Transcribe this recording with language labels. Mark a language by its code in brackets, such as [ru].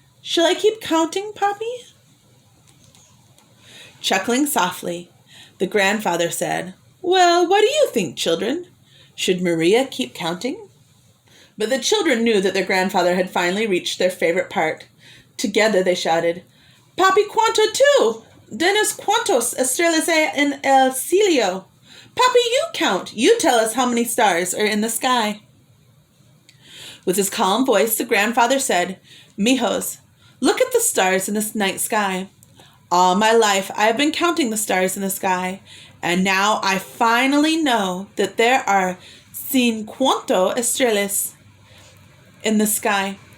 [en] Shall I keep counting, Papi? Chuckling softly, the grandfather said, Well, what do you think, children? Should Maria keep counting? But the children knew that their grandfather had finally reached their favorite part. Together they shouted, [es] Papi, ¿cuánto tú? Dinos cuántos estrellas hay en el cielo. [en] Papi, you count. You tell us how many stars are in the sky. With his calm voice, the grandfather said, Mijos, look at the stars in this night sky. All my life I have been counting the stars in the sky, and now I finally know that there are 50 estrellas in the sky.